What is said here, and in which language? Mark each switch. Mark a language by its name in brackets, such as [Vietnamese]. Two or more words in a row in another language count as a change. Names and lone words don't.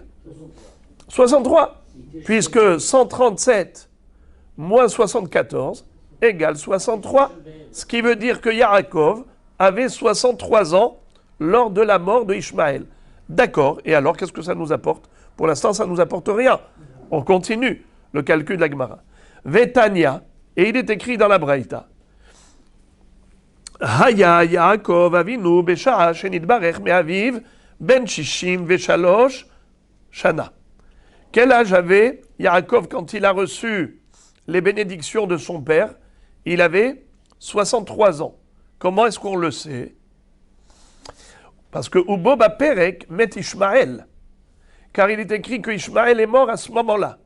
[French] 63. Puisque 137 moins 74 égale 63. Ce qui veut dire que Yaakov avait 63 ans lors de la mort de Ishmaël. D'accord. Et alors, qu'est-ce que ça nous apporte? Pour l'instant, ça ne nous apporte rien. On continue le calcul de la Gemara. Vetania, et il est écrit dans la Braïta. [Hebrew] היה יעקב אבינו בשעה שנתברך מאביו בן שישים ושלוש שנה. [French] Quel âge avait Yaakov quand il a reçu les bénédictions de son père? Il avait 63 ans. Comment est-ce qu'on le sait? Parce que Uboba Perek met Ishmaël. Car il est écrit que Ishmaël est mort à ce moment-là.